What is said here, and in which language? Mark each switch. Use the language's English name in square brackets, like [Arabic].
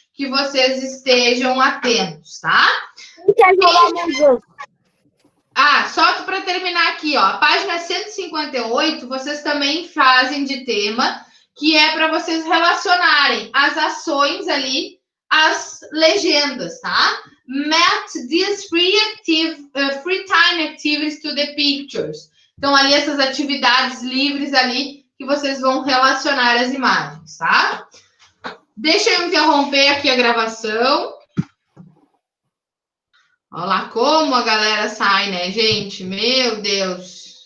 [Portuguese] que vocês estejam atentos, tá? Quer jogar mais Só para terminar aqui, ó, a página 158, vocês também fazem de tema, que é para vocês relacionarem as ações ali às legendas, tá? [English] Match these free time activities to the pictures. [Portuguese] Então, ali, essas atividades livres ali, que vocês vão relacionar as imagens, tá? Deixa eu interromper aqui a gravação. Olha lá como a galera sai, né, gente? Meu Deus.